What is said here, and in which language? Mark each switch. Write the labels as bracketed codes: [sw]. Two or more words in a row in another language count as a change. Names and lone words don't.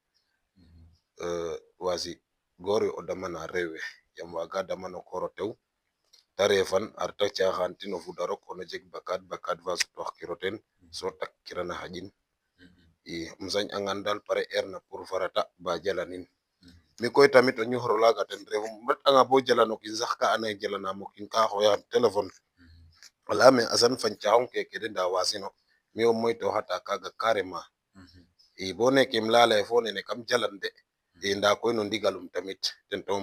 [srr] wasi goor we o damana rew we yam waga damano kooro tew te refan a reta caxan tin o fuda rok xano jeg bakad fa sutoox kiro ten so tak kirana xaƴin i um sañ angan dal pare er na pour farata ba jalanin mi koy tamit o ñuxro laga ten refum ret anga bo jalano kiin sax ka ando naye jalanamo kiin ka xoyaxam téléphone o leyame Assane fañ caxong keke de nda wasino mi o moytoxata kaga carrément i bo neke im leya leye fo nene kam jalan de i nda koy no ndigalum tamit ten taxu